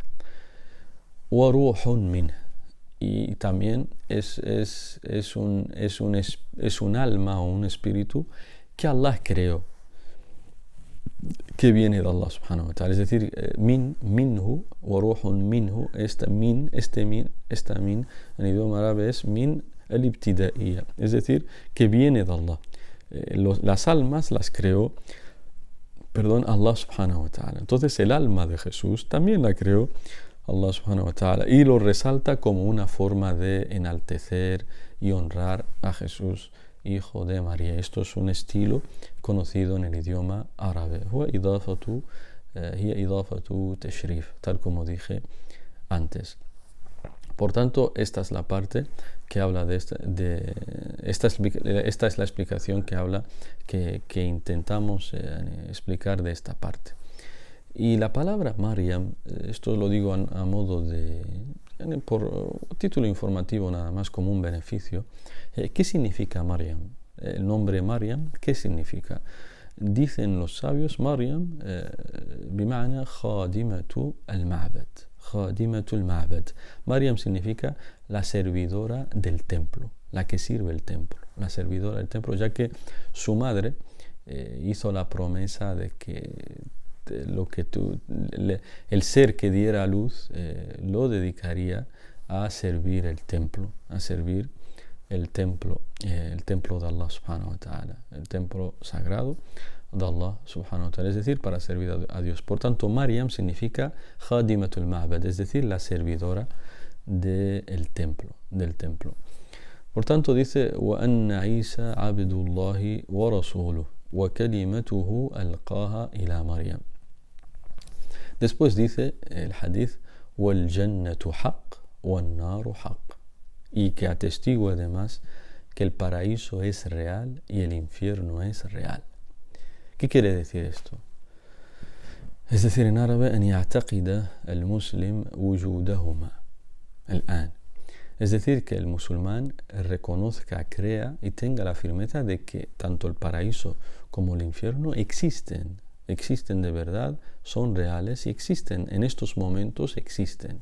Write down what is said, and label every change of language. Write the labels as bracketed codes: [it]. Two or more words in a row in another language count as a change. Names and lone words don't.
[ar] وروح من. [es] Y también es un alma o un espíritu que Allah creó, que viene de Allah [ar] سبحانه وتعالى. [es] Es decir, [ar] منه وروح منه, [es] esta min en idioma árabe es [ar] من الابتدائية, [es] es decir, que viene de Allah. Las almas las creó, [ar] الله سبحانه وتعالى. [es] Entonces el alma de Jesús también la creó Allah [ar] سبحانه وتعالى, [es] y lo resalta como una forma de enaltecer y honrar a Jesús, hijo de María. Esto es un estilo conocido en el idioma árabe. [ar] هي إضافة تشريف, [es] tal como dije antes. Por tanto, esta es la parte que habla esta es la explicación que habla, que intentamos explicar de esta parte. Y la palabra Maryam, esto lo digo a modo por título informativo nada más, como un beneficio. ¿Qué significa Maryam? El nombre Maryam, ¿qué significa? Dicen los sabios, [ar] مريم بمعنى خادمة المعبد. خادمة المعبد. [es] Maryam significa la servidora del templo, la que sirve el templo, la servidora del templo, ya que su madre hizo la promesa de que el ser que diera a luz lo dedicaría a servir el templo, el templo de Allah [ar] سبحانه وتعالى, [es] el templo sagrado de Allah [ar] سبحانه وتعالى, [es] es decir, para servir a Dios. Por tanto, Maryam significa [ar] خادمة المعبد, [es] es decir, la servidora del templo. Por tanto, dice [ar] وأن عيسى عبد الله ورسوله وكلمته ألقاها إلى مريم. [es] Después dice el hadith, [ar] والجنة حق والنار حق, [es] y que atestigua además que el paraíso es real y el infierno es real. ¿Qué quiere decir esto? Es decir, en árabe, [ar] أن يعتقد المسلم وجودهما الآن. [es] Es decir, que el musulmán reconozca, crea y tenga la firmeza de que tanto el paraíso como el infierno existen de verdad, son reales y existen, en estos momentos existen.